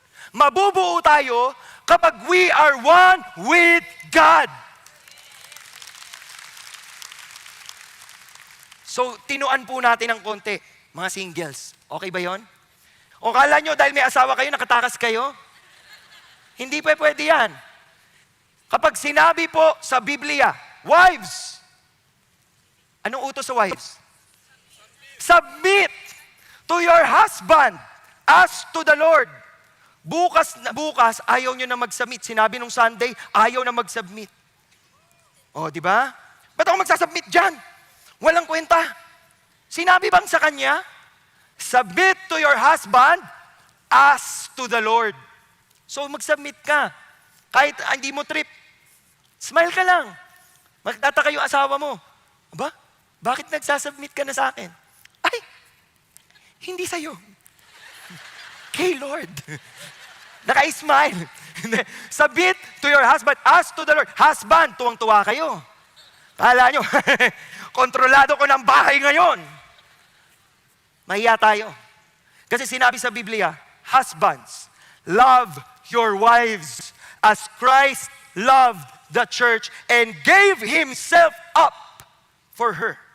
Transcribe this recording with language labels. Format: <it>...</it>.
<tl>Mabubuo tayo kapag</tl> <en>we are one with God.</en> <tl>So, tinuan po natin ng konti, mga singles. Okay ba yon? O kala nyo dahil may asawa kayo, nakatakas kayo? Hindi pa pwede yan. Kapag sinabi po sa Biblia, wives, anong utos sa wives?</tl> <en>Submit to your husband as to the Lord.</en> <tl>Bukas, ayaw nyo na mag-submit. Sinabi nung Sunday, ayaw na mag-submit. O, di ba? Ba't ako magsasubmit dyan? Walang kwenta. Sinabi bang sa kanya,</tl> <en>submit to your husband as to the Lord.</en> <tl>So, mag-submit ka. Kahit hindi mo trip, smile ka lang. Magtataka yung asawa mo. Aba, bakit nagsasubmit ka na sa akin? Ay, hindi sa'yo. Kay Lord. Naka-smile.</tl> <en>Submit to your husband as to the Lord.</en> <tl>Husband, tuwang-tuwa kayo. Kala nyo, kontrolado ko ng bahay ngayon. Mahiya tayo. Kasi sinabi sa Biblia,</tl> <en>husbands, love your wives as Christ loved the church and gave Himself up for her.</en>